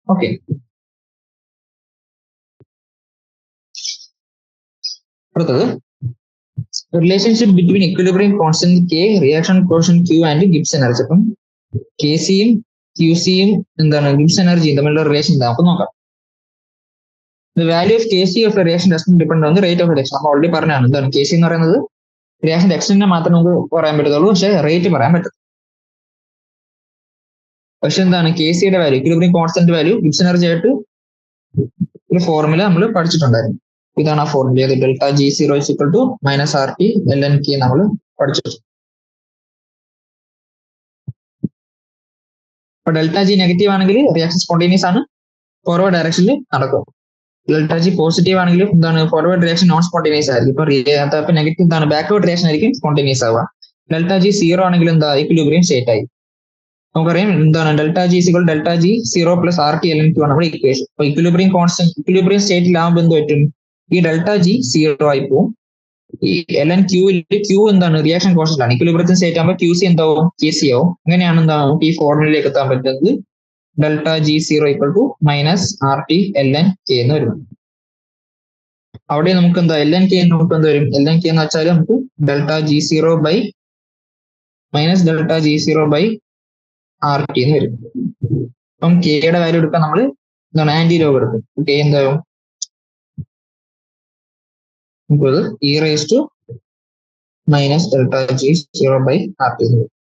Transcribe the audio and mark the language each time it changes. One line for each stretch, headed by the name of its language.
Malayalam: Okay, അടുത്തത്
English: Relationship between equilibrium constant K, reaction quotient Q and Gibbs energy.
Malayalam: അപ്പം KCയും QCയും എന്താണ് Gibbs എനർജിയും തമ്മിലുള്ള റിലേഷൻ എന്താ നമുക്ക് നോക്കാം.
English: The value of Kc of a reaction does not depend on the rate of reaction.
Malayalam: നമ്മൾ already പറഞ്ഞാണ് എന്താണ് Kc എന്ന് പറയുന്നത് റിയാക്ഷൻ എക്സ്റ്റന്റിനെ മാത്രം നമുക്ക് പറയാൻ പറ്റത്തുള്ളൂ, പക്ഷെ റേറ്റ് പറയാൻ പറ്റും. പക്ഷെ എന്താണ് KCയുടെ value equilibrium constant value Gibbs energy ആയിട്ട് ഒരു ഫോർമുല നമ്മൾ പഠിച്ചിട്ടുണ്ടായിരുന്നു. ഇതാണ് ആ formula, ΔG0 - RT ln K നമ്മൾ പഠിച്ചിട്ടുണ്ട്. അപ്പൊ ΔG നെഗറ്റീവ് ആണെങ്കിൽ റിയാക്ഷൻ സ്പോണ്ടേനിയസ് ആണ്, ഫോർവേഡ് ഡയറക്ഷനിൽ നടക്കും. ΔG പോസിറ്റീവ് ആണെങ്കിൽ എന്താണ് ഫോർവേഡ് റിയാക്ഷൻ നോൺ സ്പോണ്ടേനിയസ് ആയിരിക്കും. ഇപ്പൊ നെഗറ്റീവ് എന്താണ് ബാക്ക്വേർഡ് റിയാക്ഷൻ ആയിരിക്കും സ്പോണ്ടേനിയസ് ആവുക. ΔG0 ആണെങ്കിൽ എന്താ ഇക്വിലിബ്രിയം സ്റ്റേറ്റ് ആയി. നമുക്കറിയാം എന്താണ് ΔG0 + RT ln Q ആണ് നമ്മുടെ ഇക്വേഷൻ. അപ്പൊ ഇക്വിലിബ്രിയം കോൺസ്റ്റന്റ് ഇക്വിലിബ്രിയം സ്റ്റേറ്റിലാവുമ്പോൾ എന്ത് പറ്റും, ഈ ΔG0 ആയി പോകും. ഈ ln Q എന്താണ് റിയാക്ഷൻ കോൺസ്റ്റന്റ് ആണ്. ഇക്വിലിബ്രിയത്തിന് സ്റ്റേറ്റ് ആകുമ്പോൾ QC എന്താവും KC ആവും. അങ്ങനെയാണ് എന്താ നമുക്ക് ഈ ഫോർമുലയിലേക്ക് എത്താൻ പറ്റുന്നത്. ΔG0 - RT ln K എന്ന് വരും. അവിടെ നമുക്ക് എന്താ ln K നമുക്ക് എന്ത് വരും, ln K എന്ന് വെച്ചാൽ നമുക്ക് ΔG0 - ΔG0 RT എന്ന് വരും. അപ്പം Kയുടെ വാല്യൂ എടുക്കാൻ നമ്മൾ എന്താണ് ആന്റി ലോഗ് എടുക്കും. K എന്താവും നമുക്കത് e⁻ - ΔG0 RT എന്ന് വരും.